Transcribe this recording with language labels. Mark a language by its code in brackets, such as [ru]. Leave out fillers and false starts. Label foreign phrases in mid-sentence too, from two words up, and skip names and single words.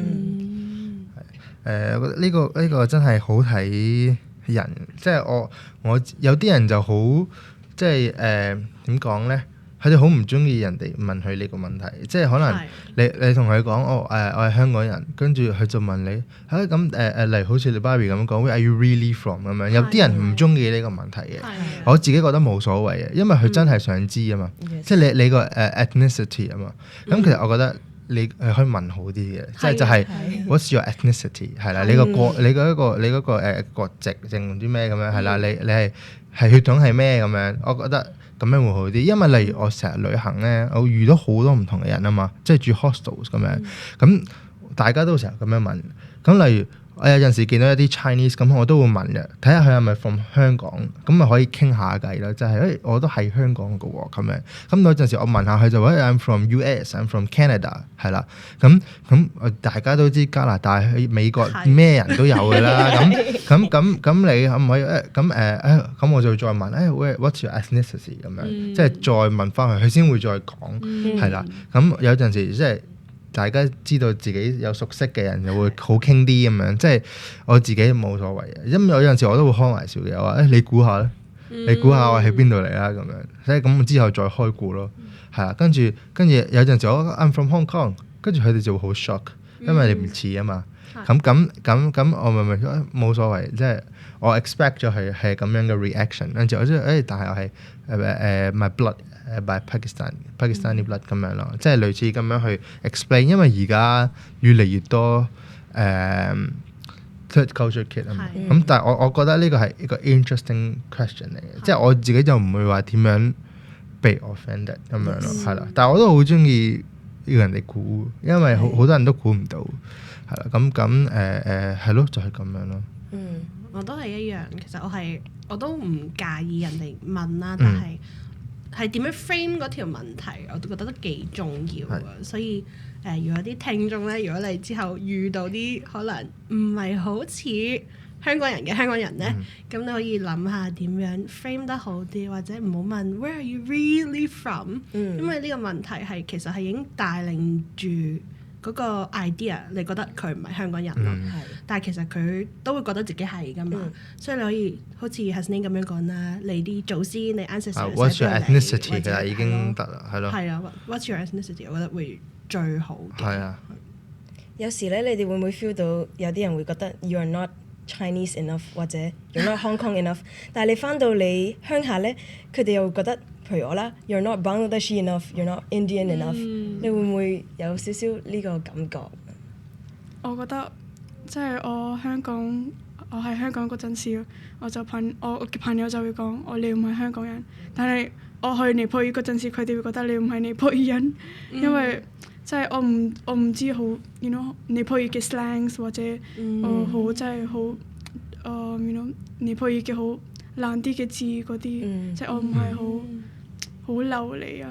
[yue] 我覺得呢個真係好睇人，即係我有啲人就好即係點講咧？佢哋好唔中意人哋問佢呢個問題，即係可能你同佢講我係香港人，跟住佢就問你咁例如好似你 Barbie 咁講 [en] Where are you really from [yue] 咁樣，有啲人唔中意呢個問題嘅，我自己覺得冇所謂嘅，因為佢真係想知啊嘛，即係你個ethnicity 啊嘛，咁其實我覺得你可以問好啲嘅，即係就係 [en] What's your ethnicity [yue] 係啦，你嗰個國籍定唔知咩咁樣係啦，你係血統係咩咁樣，我覺得咁樣會好啲，因為例如我成日旅行咧，我遇到好多唔同嘅人啊嘛，即係住 hostels 咁樣，咁大家都成日咁樣問，咁例如我有陣時見到一啲 Chinese 咁，我都會問嘅，睇下佢係咪 from 香港，咁咪可以傾下偈啦，就係我都係香港嘅喎咁樣，咁有陣時我問下佢就話 [en] I'm from US，I'm from Canada [yue] 係啦，咁大家都知加拿大、美國咩人都有㗎啦，咁你可唔可以咁我就再問 [en] what's your ethnicity [yue] 咁樣，即係再問翻佢先會再講係啦，咁有陣時即係。大家知道自己有熟悉嘅人，就會好傾啲咁樣。即係我自己冇所謂嘅，因為有陣時我都會開玩笑嘅，我話你估下咧，你估下我喺邊度嚟啦咁樣。所以咁之後再開估咯，係啦。跟住有陣時我 [en] I'm from Hong Kong， [yue] 跟住佢哋就會好 shock，因為你唔似啊嘛。咁我咪冇所謂，即係我 expect 咗係咁樣嘅 reaction。跟住我即係但係我係 [en] my blood。 by Pakistani blood [yue] 咁樣咯，即係類似咁樣去 explain，因為而家越嚟越多 [en] third culture kid [yue] 啊嘛，咁但係我覺得呢個係一個 [en] interesting question [yue] 嚟嘅，即係我自己就唔會話點樣被 offended 咁樣咯，係啦，但係我都好中意要人哋估，因為好多人都估唔到，係啦，咁係咯，就係咁樣咯。我都係一樣，其實我都唔介意人哋問啦，但係點樣 frame 嗰條問題，我都覺得都幾重要啊！所以如果啲聽眾咧，如果你之後遇到啲可能唔係好似香港人嘅香港人咧，咁你可以諗下點樣 frame 得好啲，或者唔好問 [en] Where are you really from？ [yue] 因為呢個問題其實係已經帶領住嗰個 idea， 你覺得佢唔係香港人咯，但係其實佢都會覺得自己係㗎嘛，所以你可以好似 Hasnain 咁樣講啦，你啲祖先你 [en] ancestors，What's your ethnicity [yue] 其實已經得啦，係咯。係啊 ， [en] What's your ethnicity？ [yue] 我覺得會最好嘅。係啊。有時咧，你哋會唔會 feel 到有啲人會覺得 [en] you are not Chinese enough， [yue] 或者 [en] you're not Hong Kong enough， [yue] 但係你翻到你鄉下咧，佢哋又會覺得。譬如我啦 [en] ，you're not Bangladeshi enough，you're not Indian enough， [yue] 你會唔會有少少呢個感覺？我覺得即係我喺香港嗰陣時，我嘅朋友就會講你唔係香港人，但係我去尼泊爾嗰陣時，佢哋會覺得你唔係尼泊爾人，因為即係我唔知好尼泊爾嘅 slangs 或者好即係好尼泊爾嘅好難啲嘅字嗰啲，即係我唔係好流利啊。